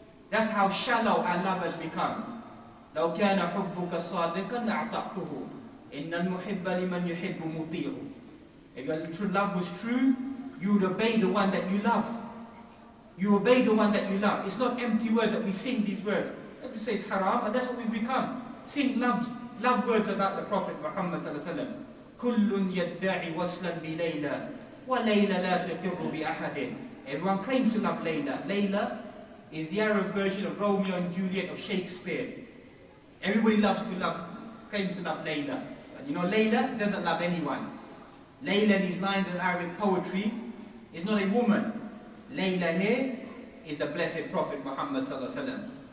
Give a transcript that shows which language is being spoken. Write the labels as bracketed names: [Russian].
[English] That's how shallow our love has become. [Arabic] لو كان حبك صادقا لأعطعته إن المحب لمن يحب مطيع. [English] If your true love was true, you would obey the one that you love. You obey the one that you love. It's not empty words that we sing these words. Not to say it's haram, but that's what we've become. Sing love words about the Prophet Muhammad sallallahu alaihi wasallam. [Arabic] كل يدعي وصلا بليلى وليلى لا تقر بأحد. [English] Everyone claims to love Layla. Layla is the Arab version of Romeo and Juliet of Shakespeare. Everybody claims to love Layla. But you know, Layla doesn't love anyone. Layla, these lines in Arabic poetry, is not a woman. Layla here is the blessed Prophet Muhammad sallallahu alaihi wasallam.